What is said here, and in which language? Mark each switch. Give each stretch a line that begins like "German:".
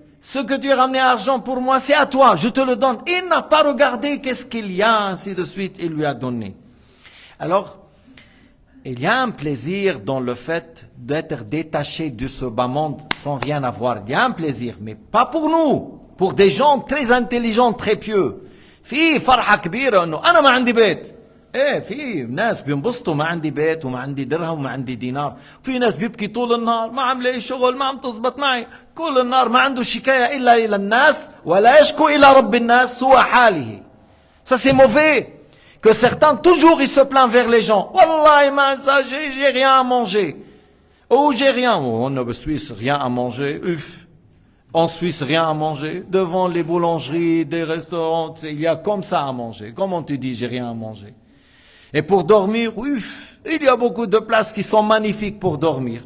French: Ce que tu as ramené argent pour moi, c'est à toi, je te le donne. Il n'a pas regardé qu'est-ce qu'il y a, ainsi de suite, il lui a donné. Alors, il y a un plaisir dans le fait d'être détaché de ce bas monde sans rien avoir. Il y a un plaisir, mais pas pour nous, pour des gens très intelligents, très pieux.
Arabic: في فرحة كبيرة انه انا ما عندي بيت. ايه في ناس بينبسطوا ما عندي بيت وما عندي درهم وما عندي دينار، في ناس بيبكي طول النهار ما عم لاقي شغل ما عم تزبط معي، كل النهار ما عنده شكاية إلا إلى الناس ولا يشكو إلى رب الناس سوى حاله.
French: Ça c'est mauvais. Que certains toujours ils se plaignent vers les gens. Wallahi man, ça j'ai rien à manger. Oh j'ai rien. Oh, en Suisse rien à manger. En Suisse rien à manger. Devant les boulangeries, des restaurants, il y a comme ça à manger. Comment tu dis j'ai rien à manger? Et pour dormir, il y a beaucoup de places qui sont magnifiques pour dormir.